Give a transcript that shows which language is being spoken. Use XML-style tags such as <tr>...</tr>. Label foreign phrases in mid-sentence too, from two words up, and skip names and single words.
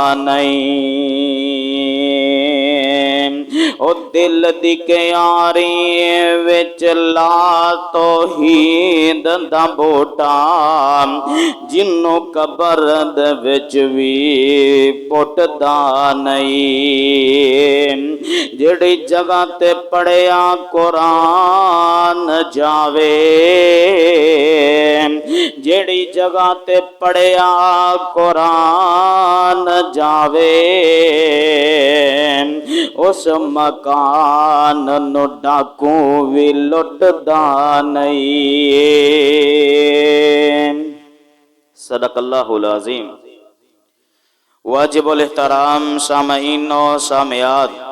<pa>نہیں او دل دی کیاری وچ لا توحید دا بوٹا جنوں قبر دے وچ وی پٹدا نہیں جڑی جگہ تے پڑھیا قرآن جاوے جڑی جگہ تے پڑھیا قرآن جاوے اس مکان نو ڈاکوں وی لٹدا نہیں</pa> <ar>صدق اللہ العظیم</ar> <ur>واجب الاحترام سامعین و سامعات</ur>